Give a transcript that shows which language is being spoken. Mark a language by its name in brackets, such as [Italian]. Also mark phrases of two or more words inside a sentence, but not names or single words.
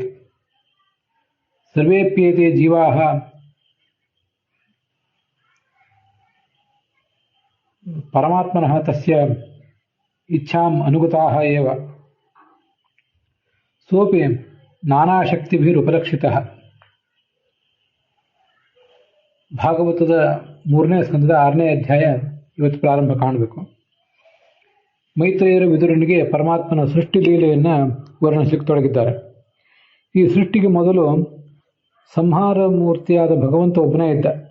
[Sanskrit] सर्वेप्येते जीवाः परमात्मनः तस्य इच्छाम् अनुगताः एव. सोऽपि नानाशक्तिभिरुपलक्षितः. [Kannada] ಭಾಗವತದ 3ನೇ ಸ್ಕಂದದ 6ನೇ ಅಧ್ಯಾಯ ಇವತ್ತು ಪ್ರಾರಂಭ ಕಾಣಬೇಕು. ಮೈತ್ರೇಯರು ವಿದುರನಿಗೆ ಪರಮಾತ್ಮನ ಸೃಷ್ಟಿ ಲೀಲೆಯನ್ನು ವರ್ಣಿಸಲಿಕ್ಕೆ ತೊಡಗಿದ್ದಾರೆ. ಈ ಸೃಷ್ಟಿಗೆ ಮೊದಲು ಸಂಹಾರ ಮೂರ್ತಿಯಾದ ಭಗವಂತ ಒಬ್ಬನೇ ಇದ್ದ.